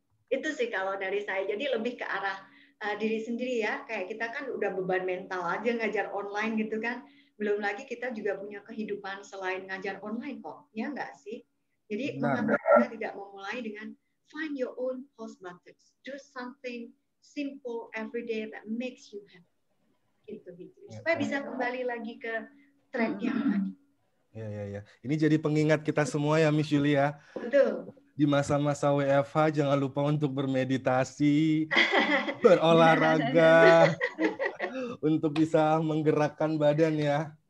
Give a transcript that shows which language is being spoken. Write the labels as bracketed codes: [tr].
[id] Itu sih kalau dari saya. Jadi lebih ke arah diri sendiri ya. Kayak kita kan udah beban mental aja ngajar online gitu kan. Belum lagi kita juga punya kehidupan selain ngajar online kok. Ya nggak sih? Jadi mengapa kita tidak memulai dengan [en] find your own pause buttons. Do something simple every day that makes you happy. [id] Gitu. Supaya bisa kembali lagi ke track yang tadi. Ya. Ini jadi pengingat kita semua ya, Miss Yulia. Betul. Di masa-masa WFH jangan lupa untuk bermeditasi, berolahraga, untuk bisa menggerakkan badan ya.